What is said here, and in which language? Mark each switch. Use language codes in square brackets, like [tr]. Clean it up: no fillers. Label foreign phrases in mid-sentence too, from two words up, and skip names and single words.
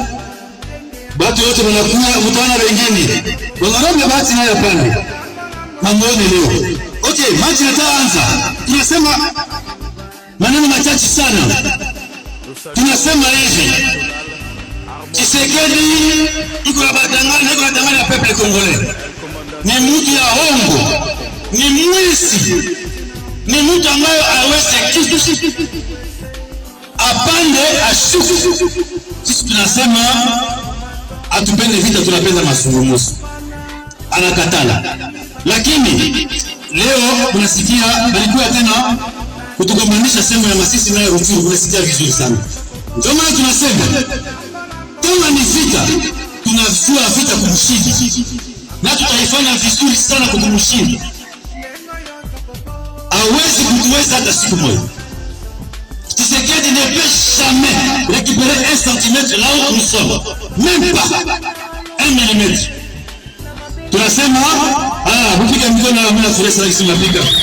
[sw] Watu wote wanakuja, mtaona wengine. Wangarobe basi naye pale. Mamoni leo. Okay, maji yataanza. Tunasema maneno machache sana. tunasema hivi, Tshisekedi iko na badanganya [fr] peuple congolais. [sw] Ni mtu ya hongo, ni mwizi, ni mtu ambaye hawezi kitu apande ashuku. Sisi tunasema atupende vita, tunapenda mazungumzo. Anakatala. Lakini leo unasikia alikuwa tena kutugombanisha sehemu ya Masisi na Rutshuru, unasikia vizuri sana. Ndio maana tunasema kama ni vita, tunafua vita kumshinda. Na tutaifanya vizuri sana kumshinda. Hawezi kutuweza hata siku moja. [fr] Tshisekedi ne peut jamais récupérer 1 centimètre là où nous sommes. Même pas 1 millimètre. [sw] Tunasema kupiga mikono na mimi nafurahi sana kisema piga.